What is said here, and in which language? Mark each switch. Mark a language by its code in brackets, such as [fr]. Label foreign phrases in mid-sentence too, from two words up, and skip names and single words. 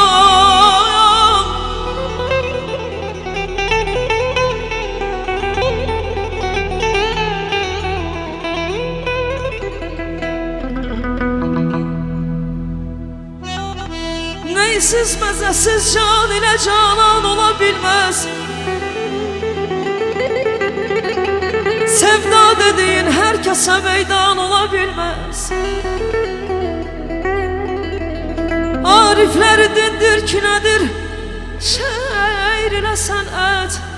[tr] Neysiz mezesiz can ile canan olabilmez. Sevda dediğin herkese meydan olabilmez. [az] Arifləri dindir ki nədir şeir ilə sənət.